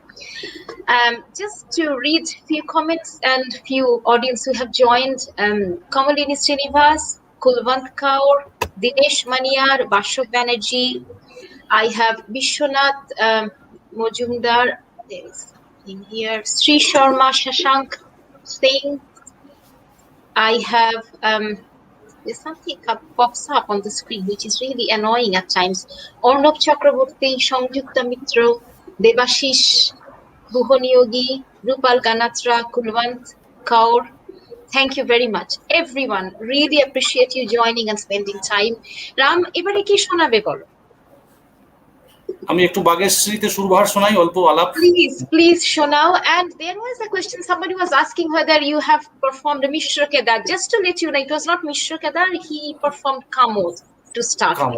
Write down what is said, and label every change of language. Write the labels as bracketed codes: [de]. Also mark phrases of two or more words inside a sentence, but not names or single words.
[en] Just to read few comments and few audience who have joined: Kamalini Srinivas, Kulwant Kaur, Dinesh Maniar, Basho Banerjee. I have Vishwanath Mojumdar, in here. Sri Sharma Shashank saying, I have there's something pops up on the screen which is really annoying at times. Ornab Chakraborty, Sangyukta Mitro, Debashish Buhoniyogi, Rupal Ganatra, Kulwant Kaur. Thank you very much. Everyone, really appreciate you joining and spending time. [bn] Ram, এবারে কি শোনাবে বলো? আমি একটু বাগেশ্রীতে সুরবাহার শোনাই অল্প আলাপ। Please শোনাও. [en] And there was a question, somebody was asking whether you have performed Mishra Kedar. Just to let you know, it was not Mishra Kedar, he performed Kamod to start with.